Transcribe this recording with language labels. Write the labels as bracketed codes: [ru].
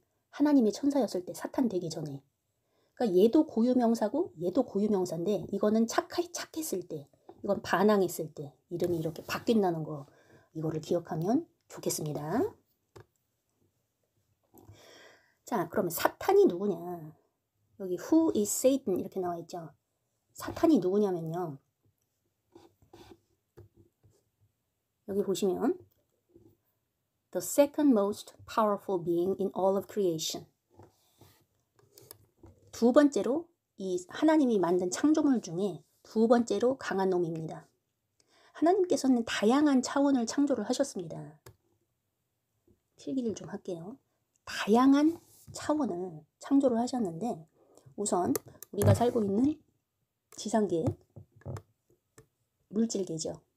[ko] 하나님의 천사였을 때 사탄 되기 전에. 그러니까 얘도 고유명사고 얘도 고유명사인데 이거는 착했을 때, 이건 반항했을 때 이름이 이렇게 바뀐다는 거, 이거를 기억하면 좋겠습니다. 자, 그러면 사탄이 누구냐? 여기 [en] Who is Satan [ko] 이렇게 나와 있죠. 사탄이 누구냐면요. 여기 보시면 [en] The second most powerful being in all of creation. [ko] 두 번째로 이 하나님이 만든 창조물 중에 두 번째로 강한 놈입니다. 하나님께서는 다양한 차원을 창조를 하셨습니다. 필기를 좀 할게요. 다양한 차원을 창조를 하셨는데 우선 우리가 살고 있는 지상계, 물질계죠.